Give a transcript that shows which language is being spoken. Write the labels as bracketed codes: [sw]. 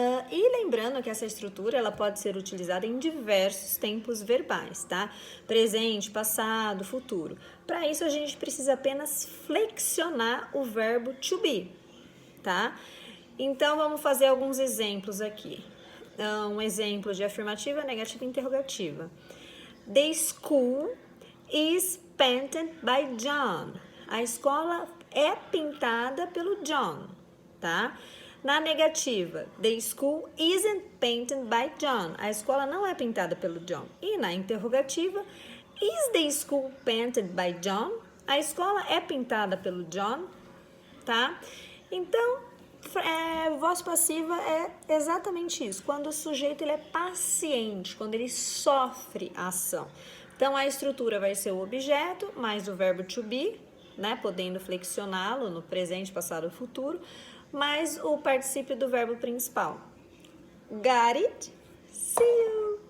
[pt] E lembrando que essa estrutura ela pode ser utilizada em diversos tempos verbais, tá? Presente, passado, futuro. Para isso a gente precisa apenas flexionar o verbo to be, tá? Então vamos fazer alguns exemplos aqui. Um exemplo de afirmativa, negativa e interrogativa. [en] The school is painted by John. [pt] A escola é pintada pelo John, tá? Na negativa, [en] the school isn't painted by John. [pt] A escola não é pintada pelo John. E na interrogativa, [en] is the school painted by John? [pt] A escola é pintada pelo John, tá? Então, voz passiva é exatamente isso, quando o sujeito ele é paciente, quando ele sofre a ação. Então, a estrutura vai ser o objeto mais o verbo to be, né, podendo flexioná-lo no presente, passado ou futuro, mais o particípio do verbo principal. [en] Got it? See you!